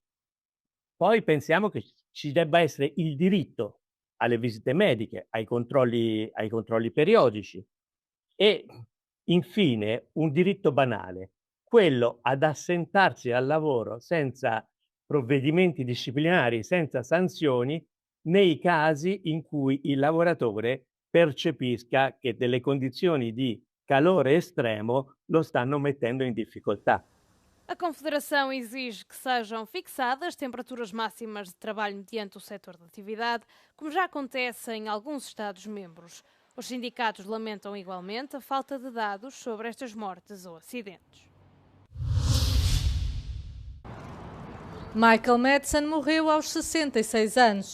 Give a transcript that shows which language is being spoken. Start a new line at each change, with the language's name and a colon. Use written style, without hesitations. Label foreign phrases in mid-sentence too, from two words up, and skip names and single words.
Italian: Poi pensiamo che ci debba essere il diritto alle visite mediche, ai controlli periodici e infine un diritto banale, quello ad assentarsi al lavoro senza provvedimenti disciplinari, senza sanzioni, nei casi in cui il lavoratore percepisca che delle condizioni di calore estremo lo stanno mettendo in difficoltà.
Portuguese: A Confederação exige que sejam fixadas temperaturas máximas de trabalho mediante o setor de atividade, como já acontece em alguns Estados-membros. Os sindicatos lamentam igualmente a falta de dados sobre estas mortes ou acidentes. Michael Madsen morreu aos 66 anos.